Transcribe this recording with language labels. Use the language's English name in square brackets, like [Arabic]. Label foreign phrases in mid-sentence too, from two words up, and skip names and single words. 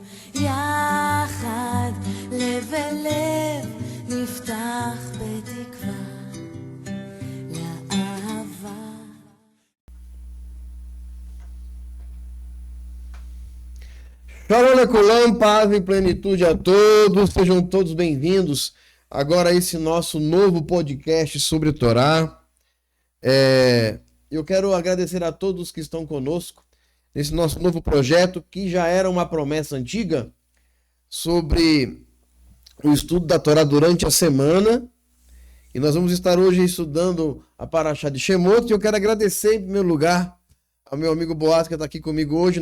[Hebrew] יחד לב אל לב נפתח בתקווה לאהבה. שלום לכולם, [Portuguese] paz e plenitude a todos, sejam todos bem-vindos agora a esse nosso novo podcast sobre Torá. Eu quero agradecer a todos que estão conosco nesse nosso novo projeto, que já era uma promessa antiga sobre o estudo da Torá durante a semana, e nós vamos estar hoje estudando a Parashá de Shemot, e eu quero agradecer em primeiro lugar ao meu amigo Boaz, que está aqui comigo hoje.